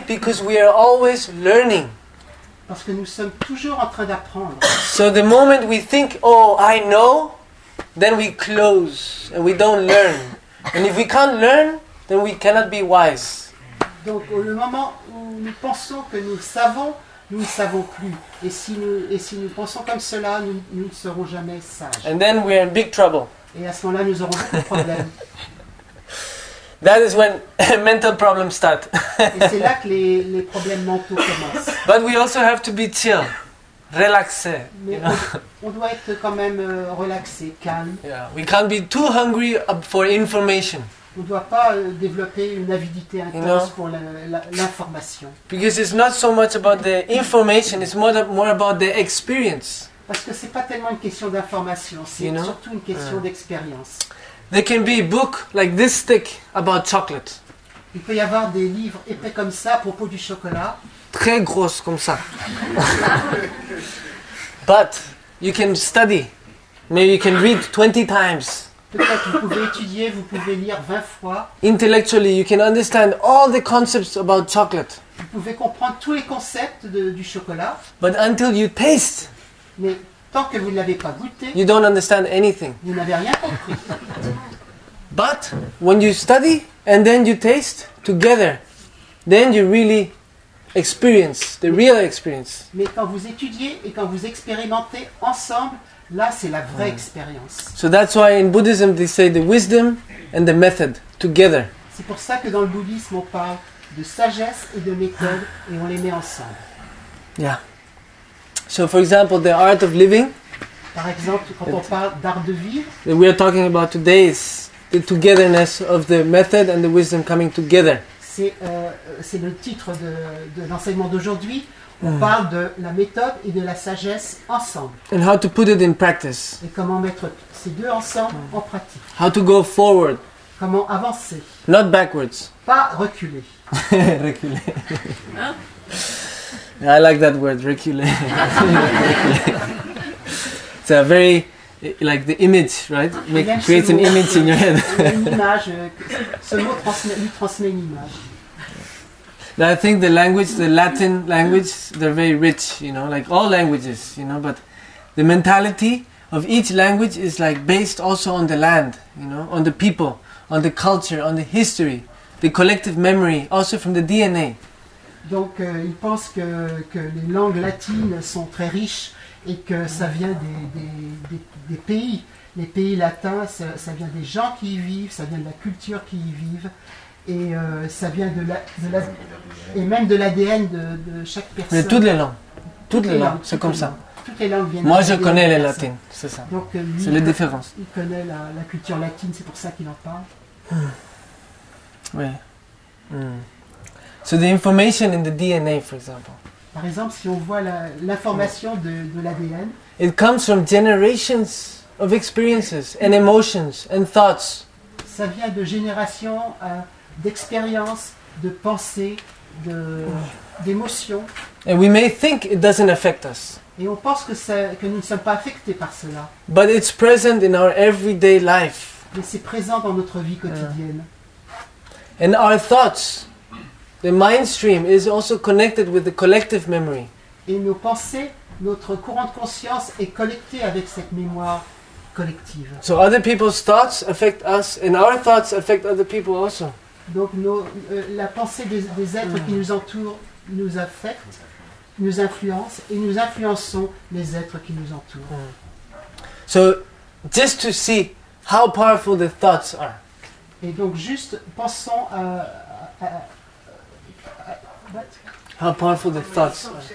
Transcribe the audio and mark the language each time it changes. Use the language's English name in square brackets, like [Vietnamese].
[English] Because we are always learning. [French] Parce que nous sommes toujours en train d'apprendre. [English] So the moment we think, oh, I know, then we close and we don't learn. And if we can't learn, then we cannot be wise. [French] Donc le moment où nous pensons que nous ne savons plus. Et si nous pensons comme cela, nous ne serons jamais sages. [English] And then we're in big trouble. [French] Et à ce moment-là, nous aurons beaucoup de problèmes. [English] That is when mental problems start. [French] Et c'est là que les problèmes mentaux commencent. [English] But we also have to be chill, relaxé. [French] Mais on doit être quand même relaxé, calme. [English] Yeah, we can't be too hungry for information. [French] On ne doit pas développer une avidité intense pour l'information. [English] Because it's not so much about the information, it's more about the experience. [French] Parce que c'est pas tellement une question d'information, c'est surtout une question d'expérience. [English] There can be a book like this thick about chocolate. [French] Il peut y avoir des livres épais comme ça à propos du chocolat. Très grosse comme ça. [English] But you can study. Maybe you can read 20 times. [French] Peut-être vous pouvez étudier, vous pouvez lire 20 fois. [English] Intellectually, you can understand all the concepts about chocolate. [French] Vous pouvez comprendre tous les concepts du chocolat. [English] But until you taste, [French] mais tant que vous ne l'avez pas goûté, [English] you don't understand anything. [French] Vous n'avez rien compris. [English] But when you study and then you taste together, then you really experience the real experience. [French] Mais quand vous étudiez et quand vous expérimentez ensemble, là c'est la vraie expérience. [English] So that's why in Buddhism they say the wisdom and the method together. [French] C'est pour ça que dans le bouddhisme on parle de sagesse et de méthode et on les met ensemble. [English] Yeah. So for example, the art of living. [French] Par exemple, quand on parle d'art de vivre, [English] that we are talking about today is the togetherness of the method and the wisdom coming together. [French] C'est le titre de l'enseignement d'aujourd'hui. On parle de la méthode et de la sagesse ensemble. [English] And how to put it in practice. [French] Et comment mettre ces deux ensemble en pratique. [English] How to go forward. [French] Comment avancer. [English] Not backwards. [French] Pas reculer. Reculer. [English] I like that word, reculer. It's a very, like the image, right? Creates an image in your head. [French] Une image, ce mot lui transmet une image. I think the language, the Latin language, they're very rich, you know, like all languages, you know, but the mentality of each language is like based also on the land, you know, on the people, on the culture, on the history, the collective memory, also from the DNA. Donc ils pensent que les langues latines sont très riches et que ça vient des pays. Les pays latins, ça vient des gens qui y vivent, ça vient de la culture qui y vivent. Et ça vient et même de l'ADN de chaque personne. Mais toutes les langues, c'est comme ça. Toutes les langues viennent. Moi, je connais les latines, c'est ça. Donc, c'est les différences. Il connaît la culture latine, c'est pour ça qu'il en parle. [English] Oui. So the information in the DNA, for example. [French] Par exemple, si on voit l'information de l'ADN. [English] It comes from generations of experiences and emotions and thoughts. [French] Ça vient de générations d'expériences, de pensées, d'émotions. [English] And we may think it doesn't affect us. [French] Et on pense que nous ne sommes pas affectés par cela. [English] But it's present in our everyday life. [French] mais c'est présent dans notre vie quotidienne. [English] And our thoughts, the mind stream is also connected with the collective memory. [French] Et nos pensées, notre courant de conscience est connecté avec cette mémoire collective. [English] So other people's thoughts affect us, and our thoughts affect other people also. [French] Donc la pensée des êtres qui nous entourent nous affecte, nous influence, et nous influençons les êtres qui nous entourent. [English] So just to see how powerful the thoughts are. [French] Et donc juste pensons what? [English] How powerful the thoughts are.